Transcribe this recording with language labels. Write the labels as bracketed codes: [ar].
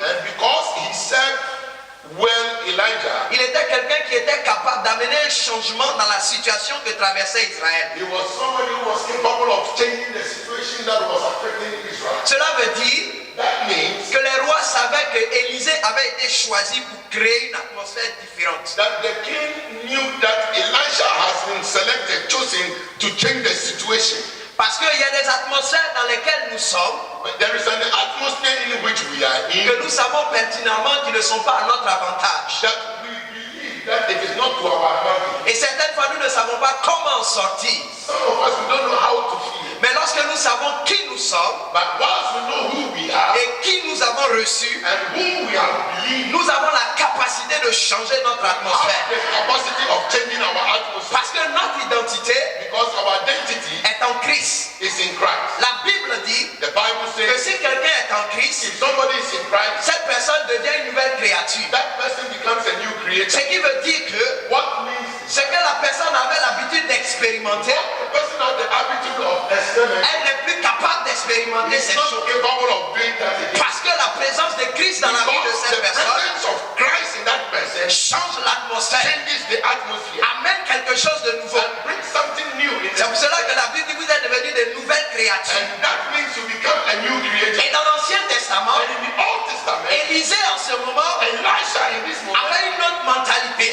[en] And because he served well Elijah, [fr] il était quelqu'un qui était capable d'amener un changement dans la situation que traversait Israël. [en] he was somebody who was capable of changing the situation that was affecting [fr] Cela veut dire [en] That means [fr] que les rois savaient que Élisée avait été choisi pour créer une atmosphère différente. [en] that the king knew that Elisha has been selected, chosen to change the situation. [fr] Parce qu'il y a des atmosphères dans lesquelles nous sommes, [en] But there is an atmosphere in which we are in [fr] que nous savons pertinemment qu'ils ne sont pas à notre avantage. [en] that we believe that it is not to our advantage. [fr] Et certaines fois, nous ne savons pas comment en sortir. [en] Some of us, we don't know how to feel. [fr] Mais lorsque nous savons qui nous sommes [en] But once we know who we are [fr] et qui nous avons reçu, [en] and whom we have believed, [fr] nous avons la capacité de changer notre [en] we have [fr] atmosphère. [en] the capacity of changing our atmosphere [fr] Parce que notre identité [en] because our identity [fr] est en Christ. [en] is in Christ. [fr] La Bible dit [en] The Bible [fr] que [en] says [fr] si quelqu'un est en Christ, [en] if somebody is in Christ, [fr] cette personne devient une nouvelle créature. [en] that person becomes a new [fr] Ce [en] creator. [fr] qui veut dire que [en] What means [fr] ce que la personne avait l'habitude d'expérimenter, [en] the person has the habitude of experiment [fr] elle n'est plus capable d'expérimenter [en] is [fr] ces [en] not [fr] choses. [en] capable of doing that again. [fr] Parce que la présence de Christ dans la vie de [en] Because [fr] cette [en] the [fr] personne [en] presence of Christ in that person [fr] change l'atmosphère, [en] changes the atmosphere [fr] amène quelque chose de nouveau. [en] and brings something new in [fr] C'est [en] it. [fr] pour cela que la Bible dit que vous êtes devenus de nouvelles créatures. [en] And that means you become a new creator. [fr] Et dans l'Ancien Testament, [en] And in the Old Testament, [fr] Élisée en ce moment [en] Elisha in this moment [fr] avait une autre mentalité.